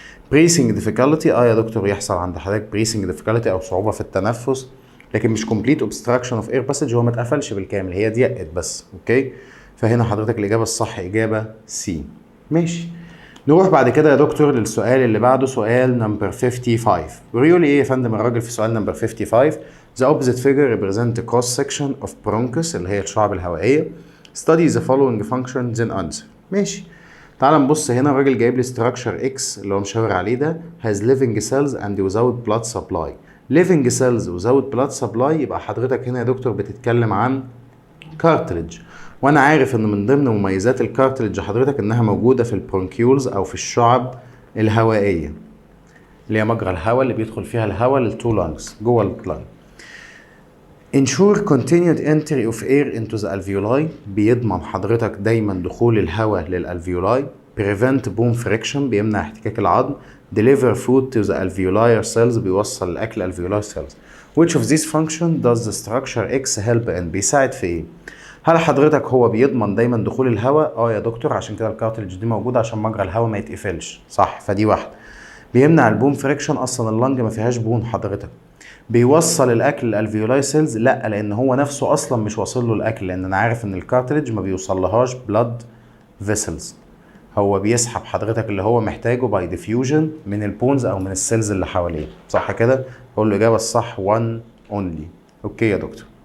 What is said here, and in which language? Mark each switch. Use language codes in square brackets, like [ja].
[ar] بريسنج ديفيكالتي، يا دكتور يحصل عند حضرتك بريسنج ديفيكالتي او صعوبه في التنفس، لكن مش كومبليت اوبستراكشن اوف اير باسج، هو ما اتقفلش بالكامل، هي ضيقت بس. اوكي. فهنا حضرتك الاجابه الصح اجابه سي. ماشي. نروح بعد كده يا دكتور للسؤال اللي بعده سؤال نمبر 55. بيقول لي ايه يا فندم الراجل في سؤال نمبر 55؟ [en] The opposite figure represent a cross section of bronchus [ar] اللي هي الشعب الهوائية. [en] Study the following functions in answer. [ar] ماشي. تعال نبص هنا، الراجل جايب لي structure X اللي هو مشاور عليه ده [en] has living cells and without blood supply. living cells without blood supply [ar] يبقى حضرتك هنا يا دكتور بتتكلم عن cartilage. وانا عارف ان من ضمن مميزات الكارتلج حضرتك انها موجودة في البرونكيولز او في الشعب الهوائية اللي هي مجرى الهواء اللي بيدخل فيها الهواء للتو لانجز جوه اللنج. [en] Ensure continued entry of air into the alveoli، [ar] بيضمن حضرتك دايما دخول الهواء للالفيولاي. [en] Prevent bone friction، [ar] بيمنع احتكاك العظم. [en] Deliver food to the alveolar cells، [ar] بيوصل الاكل [en] alveolar cells. Which of these function does the structure X help in؟ [ar] بيساعد في ايه؟ هل حضرتك هو بيضمن دايما دخول الهواء؟ يا دكتور عشان كده الكارتلج دي موجوده عشان مجرى الهواء ما يتقفلش، صح، فدي واحده. بيمنع البون فريكشن، اصلا اللنج ما فيهاش بون حضرتك. بيوصل الاكل للالفيولاي سيلز، لا، لان هو نفسه اصلا مش واصل له الاكل، لان انا عارف ان الكارتلج ما بيوصلهاش بلاد فيسلز، هو بيسحب حضرتك اللي هو محتاجه باي ديفيوجن من البونز او من السيلز اللي حواليه، صح كده؟ اقول له الاجابه الصح 1 اونلي. اوكي يا دكتور.